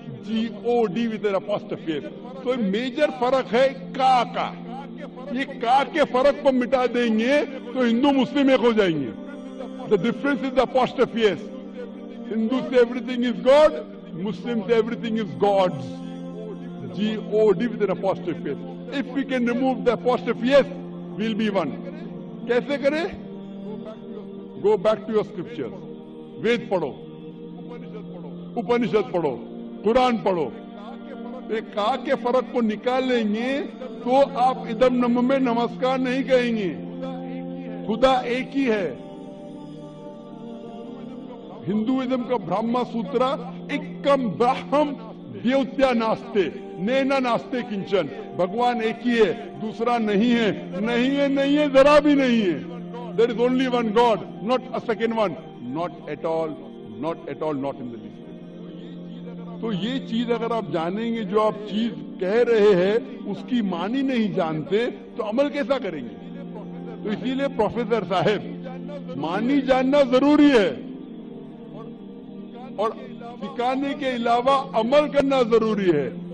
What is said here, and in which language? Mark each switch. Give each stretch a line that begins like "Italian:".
English: G-O-D with an apostrophe S.
Hindi: तो major फर्क है का ये का के फर्क को मिटा देंगे तो हिंदू मुस्लिम एक हो जाएंगे.
English: The difference is the apostrophe S. Hindus say everything is God, Muslims say everything is God's. G-O-D with an apostrophe S. If we can remove the apostrophe S, we'll be one.
Hindi: कैसे करें?
English: Go back to your scriptures.
Hindi: वेद पढ़ो, उपनिषद पढ़ो, कुरान पढ़ो. एक का के फर्क को निकालेंगे तो आप इदम नम में नमस्कार नहीं कहेंगे. खुदा एक ही है. हिंदुइज्म का ब्रह्म सूत्र
Sanskrit: एकम ब्रह्म देवत्या नास्ते नैना नास्ते किंचन.
Hindi: भगवान एक ही है, दूसरा नहीं है, नहीं है, नहीं है, जरा भी नहीं है.
English: There is only one God, not a second one, not at all, not in the least.
Hindi: तो ये चीज अगर आप जानेंगे, जो आप चीज कह रहे हैं उसकी मानी नहीं जानते तो अमल कैसा करेंगे? तो इसीलिए प्रोफेसर साहब, मानी जानना जरूरी है और सिखाने के अलावा अमल करना जरूरी है.